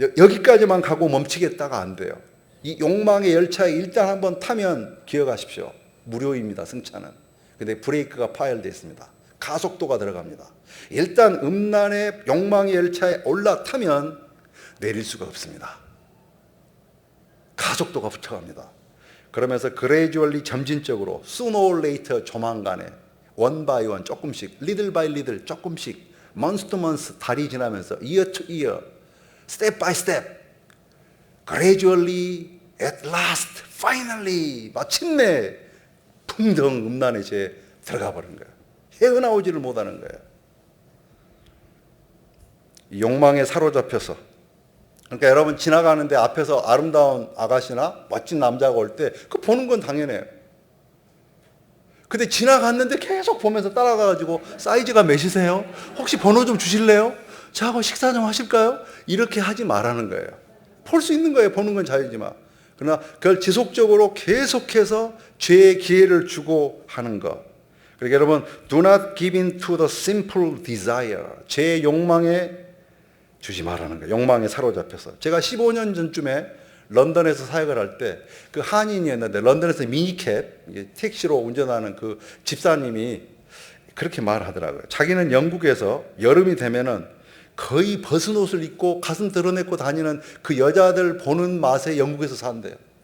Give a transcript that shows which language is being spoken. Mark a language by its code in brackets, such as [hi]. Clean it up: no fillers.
[ko] 여기까지만 가고 멈추겠다가 안 돼요. 이 욕망의 열차에 일단 한번 타면 기억하십시오. 무료입니다, 승차는. 근데 브레이크가 파열되어 있습니다. 가속도가 들어갑니다. 일단 음란의 욕망의 열차에 올라타면 내릴 수가 없습니다. 가속도가 붙어갑니다. 그러면서 [en] gradually, [ko] 점진적으로, [en] sooner or later, [ko] 조만간에 [en] one by one, [ko] 조금씩, [en] little by little, 조금씩, month to month, [ko] 달이 지나면서 [en] year to year, step by step, gradually, at last, finally, [ko] 마침내 풍덩 음란의 죄에 들어가 버린 거예요. 헤어나오지를 못하는 거예요. 욕망에 사로잡혀서. 그러니까 여러분, 지나가는데 앞에서 아름다운 아가씨나 멋진 남자가 올 때 그거 보는 건 당연해요. 근데 지나갔는데 계속 보면서 따라가가지고 사이즈가 몇이세요? 혹시 번호 좀 주실래요? 저하고 식사 좀 하실까요? 이렇게 하지 말라는 거예요. 볼 수 있는 거예요. 보는 건 자유지만. 그러나 그걸 지속적으로 계속해서 죄의 기회를 주고 하는 것. 그러니까 여러분, [en] do not give in to the simple desire. [ko] 죄의 욕망에 주지 말라는 거예요. 욕망에 사로잡혀서. 제가 15년 전쯤에 런던에서 사역을 할 때 그 한인이었는데, 런던에서 미니캡 택시로 운전하는 그 집사님이 그렇게 말하더라고요. 자기는 영국에서 여름이 되면은 거의 벗은 옷을 입고 가슴 드러내고 다니는 그 여자들 보는 맛에 영국에서 산대요.